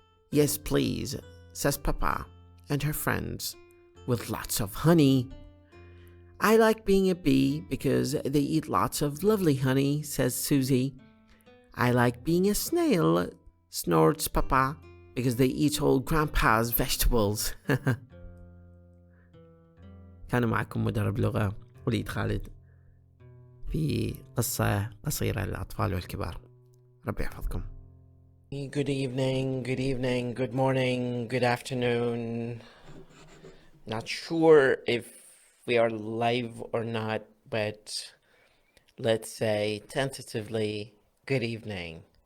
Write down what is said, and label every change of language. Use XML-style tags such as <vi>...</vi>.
<en>Yes, please, says Peppa and her friends, with lots of honey. I like being a bee because they eat lots of lovely honey, says Susie. I like being a snail, snorts Peppa, because they eat all Grandpa's vegetables.</en> <ar>كان معكم مدرب لغة وليد خالد في قصة قصيرة للأطفال والكبار. ربي يحفظكم.</ar> <en>Good evening, good morning, good afternoon. Not sure if we are live or not, but let's say tentatively, good evening.</en>